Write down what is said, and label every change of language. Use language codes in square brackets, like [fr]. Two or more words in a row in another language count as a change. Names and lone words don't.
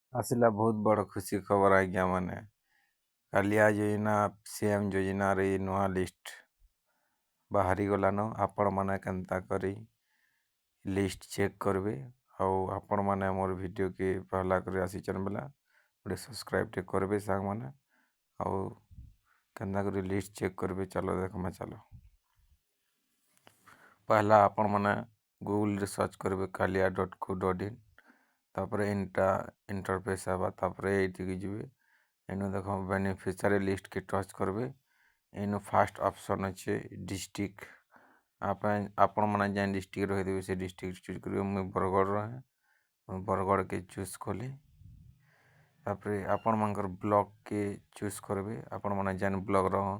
[spv] ଆସିଲା ବହୁତ ବଡ଼ ଖୁସି ଖବର ଆଜ୍ଞା ମାନେ କାଳିଆ ଯୋଜନା ସିଏମ୍ ଯୋଜନାରେ ନୂଆ ଲିଷ୍ଟ ବାହାରି ଗଲାନ ଆପଣମାନେ କେନ୍ତା କରି [en] list check [spv] କରିବେ ଆଉ ଆପଣମାନେ ମୋର ଭିଡ଼ିଓକେ ପହଲା କରି ଆସିଛନ୍ ବେଲା ଗୋଟେ ସବସ୍କ୍ରାଇବ୍ଟେ କରିବେ ସାଙ୍ଗମାନେ ଆଉ କେନ୍ତା କରି [en] list check [spv] କରିବେ ଚାଲ ଦେଖମା ଚାଲ ପହଲା ଆପଣମାନେ ଗୁଗଲରେ ସର୍ଚ୍ଚ କରିବେ kalia.co.in ତାପରେ ଇଣ୍ଟରଫେସ୍ ହେବା ତାପରେ ଏଇଠିକି ଯିବେ ଏନୁ ଦେଖ [en] beneficiary list [spv] କେ ଟଚ୍ କରିବେ ଏନୁ [en] first option [spv] ଅଛି ଡିଷ୍ଟ୍ରିକ୍ଟ ଆପଣମାନେ ଯେନ୍ ଡିଷ୍ଟ୍ରିକ୍ଟ ରହିଥିବେ ସେ [en] district choose [spv] କରିବେ ମୁଇଁ ବରଗଡ଼ର ମୁଇଁ ବରଗଡ଼କେ ଚୁଜ୍ କଲି ତାପରେ ଆପଣମାନଙ୍କର ବ୍ଲକକେ ଚୁଜ୍ କରିବେ ଆପଣମାନେ ଯେନ୍ ବ୍ଲକର